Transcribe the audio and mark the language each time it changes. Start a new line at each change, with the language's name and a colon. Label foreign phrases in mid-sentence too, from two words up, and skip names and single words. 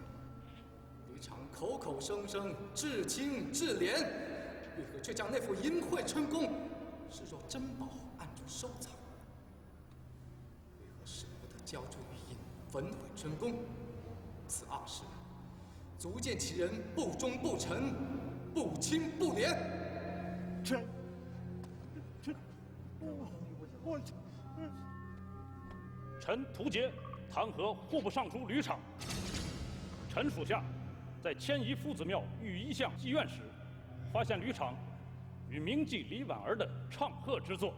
Chinese: 吕敞口口聲聲至清至廉，為何卻將那副淫穢春宮視若珍寶暗中收藏？為何捨不得交出玉印，焚毀春宮？此二事，足見其人不忠不臣，不清不廉。臣屠杰弹劾户部尚书吕敞。臣属下在迁移夫子庙御一巷妓院时，发现吕敞与名妓李婉儿的唱和之作。